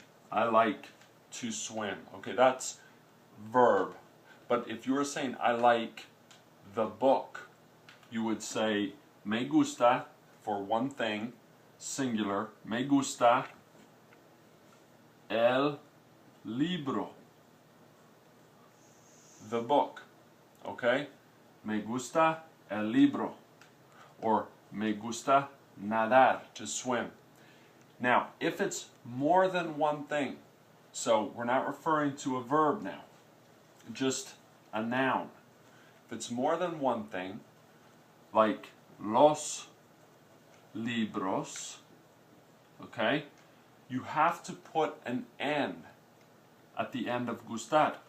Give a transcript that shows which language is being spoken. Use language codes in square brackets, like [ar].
[en] I like to swim. Okay, that's verb. But if you were saying I like the book, you would say [es] me gusta [en] for one thing, singular. [es] Me gusta el libro, [en] the book. [es] Okay? Me gusta el libro, or me gusta nadar, [en] to swim. Now, if it's more than one thing, so we're not referring to a verb now, just a noun. If it's more than one thing, like los libros, okay, you have to put an N at the end of gustar.